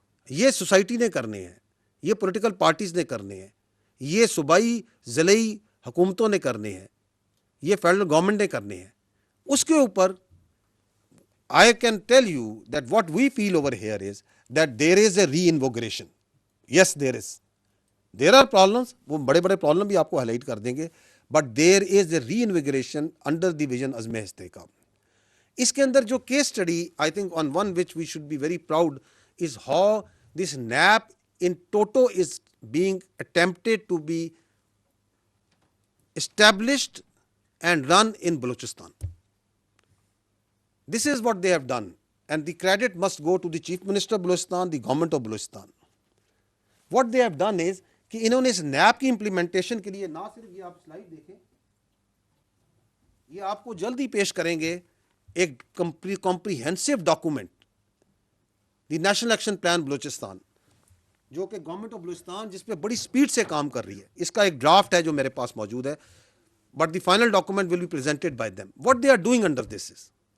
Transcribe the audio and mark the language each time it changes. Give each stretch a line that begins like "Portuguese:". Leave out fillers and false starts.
Urdu: یہ سوسائٹی نے کرنے ہیں، یہ پولیٹیکل پارٹیز نے کرنے ہیں، یہ صوبائی ضلعی حکومتوں نے کرنے ہیں، یہ فیڈرل گورنمنٹ نے کرنے ہیں۔ اس کے اوپر
English: I can tell you that what we feel over here is that there is a reinvigoration. Yes, there is. There are problems,
Urdu: وہ بڑے بڑے پرابلم بھی آپ کو ہائی لائٹ کر دیں گے،
English: but there is a reinvigoration under the vision عزم استحکام۔
Urdu: اس کے اندر جو case study
English: I think on one which we should be very proud is how this NAP in toto is being attempted to be established and run in Balochistan. This is what they have done, and the credit must go to the Chief Minister of Balochistan, the government of Balochistan. What they have done is
Urdu: کہ انہوں نے اس nap کی implementation کے لیے، نہ صرف یہ آپ سلائیڈ دیکھیں، یہ آپ کو جلدی پیش کریں گے ایک کمپریہنسو ڈاکومنٹ، دی نیشنل ایکشن پلان بلوچستان، جو کہ گورنمنٹ آف بلوچستان جس پہ بڑی سپیڈ سے کام کر رہی ہے۔ اس کا ایک ڈرافٹ ہے جو میرے پاس موجود ہے،
English: But the final document will be presented by them. What they are doing under this is